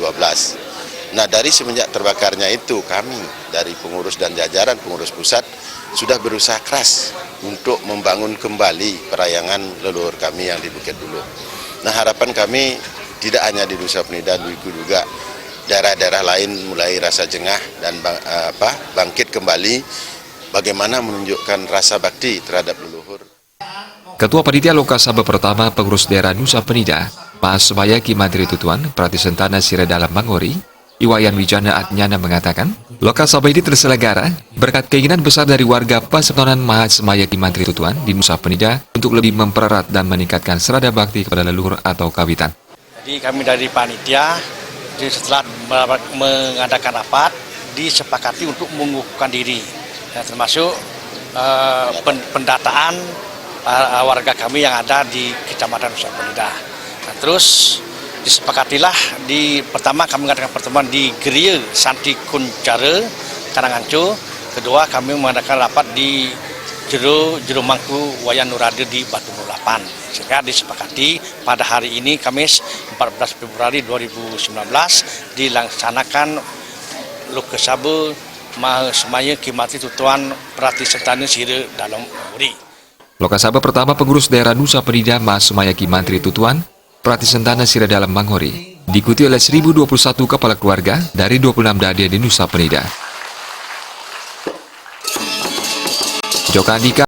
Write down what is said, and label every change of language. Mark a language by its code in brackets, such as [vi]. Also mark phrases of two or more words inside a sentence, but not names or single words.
[id] Nah, dari semenjak terbakarnya itu kami dari pengurus dan jajaran pengurus pusat sudah berusaha keras untuk membangun kembali perayangan leluhur kami yang di Bukit Buluh. Nah, harapan kami tidak hanya di Nusa Penida, juga daerah-daerah lain mulai rasa jengah dan bangkit kembali bagaimana menunjukkan rasa bakti terhadap leluhur. Ketua Panitia Lokasaba pertama pengurus daerah Nusa Penida, Mahasemaya Ki Mantri Tutuan, Perti Sentana Sira Dalam Mangori, Iwayan Wijana Adnyana mengatakan, Lokasaba ini terselenggara berkat keinginan besar dari warga persemetonan Mahasemaya Ki Mantri Tutuan di Nusa Penida untuk lebih mempererat dan meningkatkan serada bakti kepada leluhur atau kawitan. Jadi kami dari panitia setelah mengadakan rapat disepakati untuk mengukuhkan diri, termasuk pendataan warga kami yang ada di Kecamatan Nusa Penida. Nah, terus disepakatilah pertama kami mengadakan pertemuan di Geria Santi Kuncara, Karangancu. Kedua kami mengadakan rapat di Jero Mangku Wayan Nurade di Batu Mulapan. Sehingga disepakati pada hari ini Kamis 14 Februari 2019 dilaksanakan Lokasaba Mahasemaya Ki Mantri Tutuan, Perti Sentana Sira Dalam Mangori. Lokasaba pertama pengurus daerah Nusa Penida Mahasemaya Ki Mantri Tutuan, Perti Sentana Sira Dalam Mangori, diikuti oleh 1021 kepala keluarga dari 26 dadia di Nusa Penida. Joka Andika